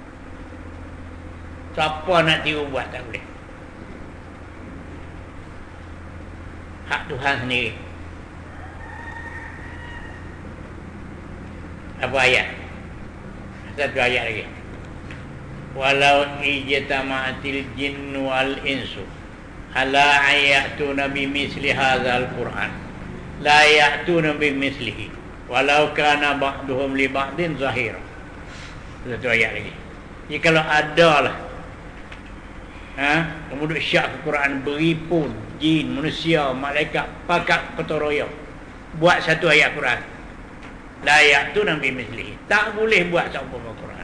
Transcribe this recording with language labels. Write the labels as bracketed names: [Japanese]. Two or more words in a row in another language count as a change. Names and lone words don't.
[Malay] Siapa nak tiru buat tak boleh. Hak Tuhan sendiri. Apa ayat? Satu ayat lagi. [Arabic] ولو اجتمعت الجن والإنس على أن يأتوا بمثل هذا القرآن لا يأتون بمثله ولو كان بعضهم لبعض ظهيرا. [Malay] Satu ayat lagi. Jadi kalau adalah kemudian syak ke Quran, beripun jin, manusia, malaikat, pakat petoroyo buat satu ayat Quran, layak tu Nabi mislihi, tak boleh buat seumpama Quran.